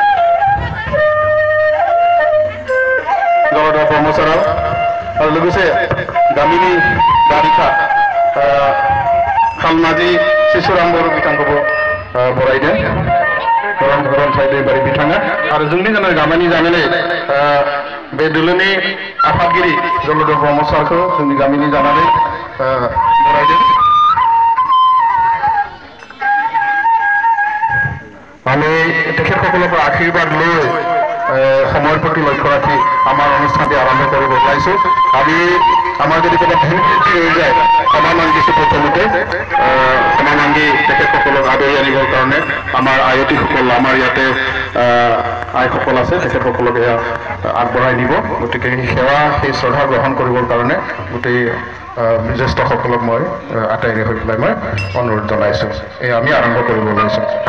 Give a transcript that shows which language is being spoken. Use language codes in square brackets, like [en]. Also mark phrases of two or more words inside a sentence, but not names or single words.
[brx] गलदा ब्रह्म सारा आरो लोगोसे गामिनि दारिखा खालमाजि शिशुराम बर' बिथांखौबो बरायदों रनसाय दैमारि बिथाङा आरो जोंनि गामिनि जानानै बे दोलोनि आफादगिरि जलधर ब्रह्म सारखौ जोंनि गामिनि जानानै बरायदों [as] আমি তেখেতসকলৰ আশীৰ্বাদ লৈ সময়ৰ প্ৰতি লক্ষ্য ৰাখি আমাৰ অনুষ্ঠানটি আৰম্ভ কৰিব ওলাইছোঁ আমি আমাৰ যদি কোনো ভুল ত্ৰুটি হৈ যায় ক্ষমা মাগিছোঁ প্ৰথমতে ক্ষমা মাগি তেখেতসকলক আদৰি আনিবৰ কাৰণে আমাৰ আয়তীসকল আমাৰ ইয়াতে আইসকল আছে তেখেতসকলক এয়া আগবঢ়াই নিব গতিকে সেৱা সেই শ্ৰদ্ধা গ্ৰহণ কৰিবৰ কাৰণে গোটেই জ্যেষ্ঠসকলক মই আটাইৰে হৈ পেলাই মই অনুৰোধ জনাইছোঁ এয়া আমি আৰম্ভ কৰিব ওলাইছোঁ